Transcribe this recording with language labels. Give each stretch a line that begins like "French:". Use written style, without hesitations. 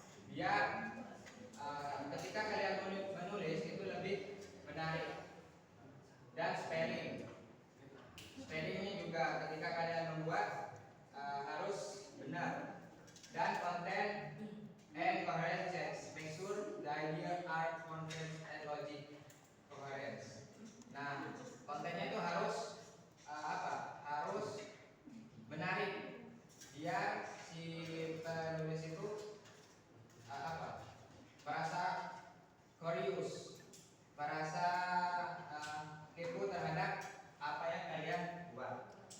Indonesian: Dia ketika kalian menulis itu lebih menarik. Dan spellingnya juga ketika kalian membuat harus benar.
English: Dan konten and coherence checks, make sure the idea are coherent and logic coherence.
Indonesian: Nah, kontennya itu harus harus menarik biar si penulis itu merasa curious, merasa kepo terhadap apa yang kalian buat.